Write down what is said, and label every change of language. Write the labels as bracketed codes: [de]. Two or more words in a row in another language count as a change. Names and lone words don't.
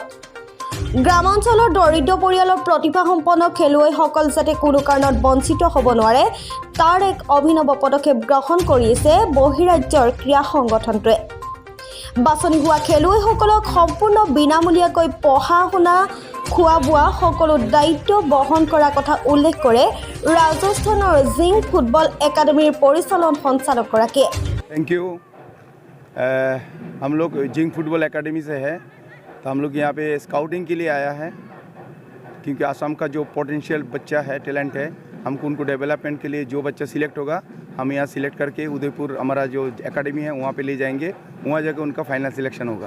[as] গ্ৰামাঞ্চলৰ দৰিদ্ৰ পৰিয়ালৰ প্ৰতিভাসম্পন্ন খেলুৱৈসকল যাতে কোনো কাৰণত বঞ্চিত হ'ব নোৱাৰে তাৰ এক অভিনৱ পদক্ষেপ গ্ৰহণ কৰিছে বহিৰাজ্যৰ ক্ৰীড়া সংগঠনটোৱে। বাছনি হোৱা খেলুৱৈসকলক সম্পূৰ্ণ বিনামূলীয়াকৈ পঢ়া শুনা খোৱা বোৱা সকলো দায়িত্ব বহন কৰাৰ কথা উল্লেখ কৰে ৰাজস্থানৰ জিং ফুটবল একাডেমীৰ পৰিচালন সঞ্চালকগৰাকীয়ে। [en] thank you. [hi] हम लोग जिंग फुटबॉल एकेडमी से है, तो हम लोग यहाँ पे स्काउटिंग के लिए आया है, क्योंकि असम का जो पोटेंशियल बच्चा है, टैलेंट है, हमको उनको डेवलपमेंट के लिए जो बच्चा सिलेक्ट होगा हम यहाँ सिलेक्ट करके उदयपुर हमारा जो एकेडमी है वहाँ पे ले जाएंगे, वहाँ जाकर उनका [en] final selection [hi] होगा।